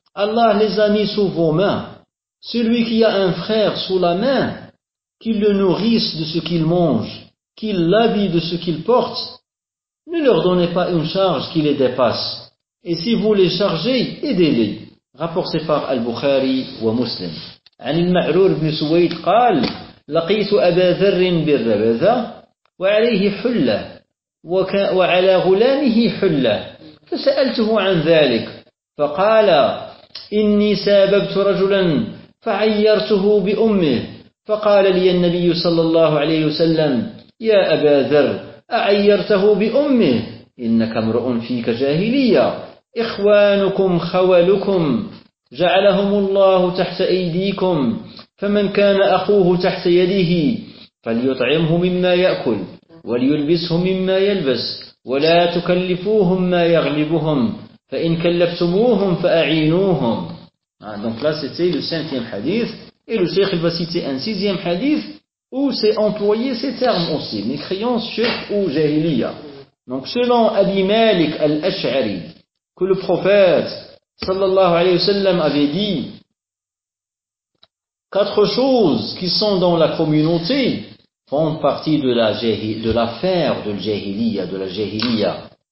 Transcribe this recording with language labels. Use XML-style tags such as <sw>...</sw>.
<fr>Allah les a mis sous vos mains, celui qui a un frère sous la main, qu'il le nourrisse de ce qu'il mange, qu'il l'habille de ce qu'il porte, ne leur donnez pas une charge qui les dépasse, et si vous les chargez, aidez-les. Rapporté par Al-Bukhari wa Muslim.</fr> <ar>عن المعرور بن سويد قال لقيت أبا ذر بالربذة وعليه حلة وعلى غلامه حلة فسألته عن ذلك فقال إني سببت رجلا فعيرته بأمه فقال لي النبي صلى الله عليه وسلم يا أبا ذر أعيرته بأمه إنك امرؤ فيك جاهلية إخوانكم خولكم جعلهم الله تحت أيديكم فمن كان أخوه تحت يده فليطعمه مما يأكل وليلبسه مما يلبس ولا تكلفوهم ما يغلبهم فإن كلفتموهم فأعينوهم.</ar> <fr>Donc là c'était le cinquième hadith, et le cheikh va citer un sixième hadith où c'est employé ces termes aussi, mécréance, shirk ou jahiliya. Donc selon Abi Malik al-Ash'ari, que le prophète sallallahu alayhi wa sallam avait dit, quatre choses qui sont dans la communauté font partie de l'affaire de l'jahiliya, de la jahiliya.</fr>